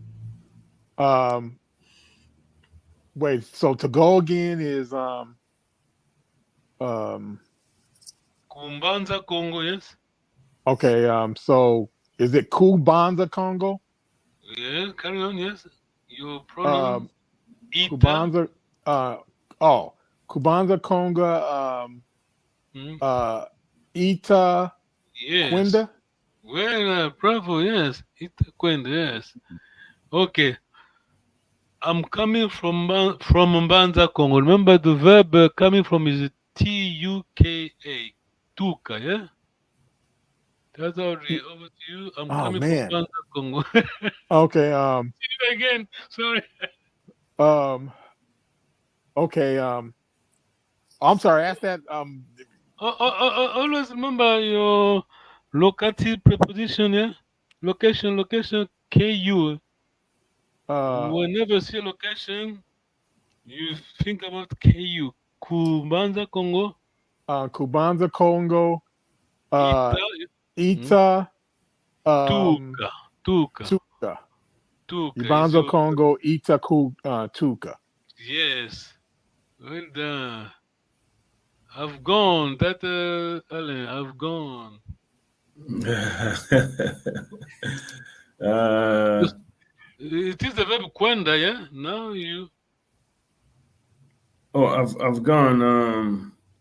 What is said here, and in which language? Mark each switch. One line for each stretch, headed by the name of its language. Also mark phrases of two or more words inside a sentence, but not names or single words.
English: Wait. So to go again is Kumbanza, Congo, yes? okay. So is it Kubanza Congo? Yeah, carry on, yes? Your pronoun, Ita. Kubanza. Kubanza Conga. Hmm? Ita Yes. Quinda. Well, bravo, yes.
Kongo: Ita Kwenda,
English: yes. Okay. I'm coming from Mbanza, Congo. Remember the verb coming from is
Kongo: Tuka, Tuka,
English: yeah? That's all. Over to you. I'm Oh coming man. from Mbanza, Congo. Okay. See you again. Sorry. Okay. I'm sorry. Ask that. Always remember your locative preposition, yeah? Location, KU. Whenever you see a location, you think about KU. Kubanza, Congo. Kubanza Congo. Ita, Ita. Tuka. Tuka. Tuka.
Kongo: Kubanza Congo. Ita Tuka.
English: Yes. Well done. I've gone. That Alain, I've gone. It is the verb kwenda, yeah? Now you. Oh, I've gone.